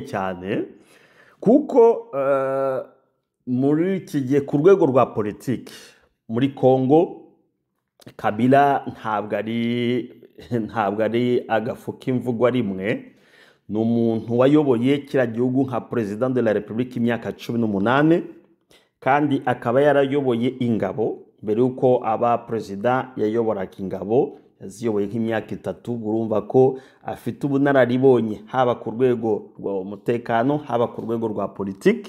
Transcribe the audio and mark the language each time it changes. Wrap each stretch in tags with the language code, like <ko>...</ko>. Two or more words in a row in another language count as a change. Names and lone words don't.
<rw>cyane, kuko muri iki gihe ku rwego rwa politiki muri Congo, Kabila ntabwo ari agafu k'imvugo rimwe, ni umuntu wayoboye kiriya gihugu nka</rw> <fr>President de la République</fr> <rw>imyaka 18, kandi akaba yarayoboye ingabo mbere yuko aba president yayoboraga ingabo, yaziyoboye nk'imyaka 3. urumva ko afite ubunararibonye haba ku rwego rw'umutekano haba ku rwego rwa politiki.</rw>